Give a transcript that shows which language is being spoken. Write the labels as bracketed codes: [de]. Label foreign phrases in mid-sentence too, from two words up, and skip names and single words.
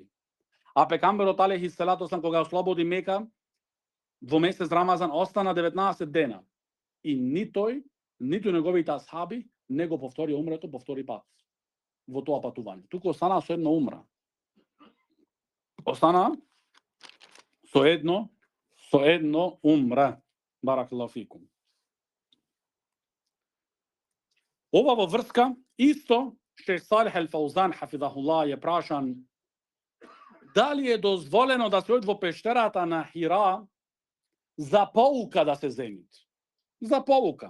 [mk] А пекамберот [ar] عليه الصلاة والسلام [mk] кога ослободи Мека во месец Рамазан остана 19 дена. И ни тој, ниту неговите асхаби не го повтори умрето по втори пат во тоа патување. Туку остана со едно умра. Остана со едно умра. [ar] بارك الله فيكم. [mk] Ова во врска исто Шейх Салих Ал-Фаузан хафизахуллах е прашан дали е дозволено да се оди во пештерата на Хира за поука да се земит. За поука.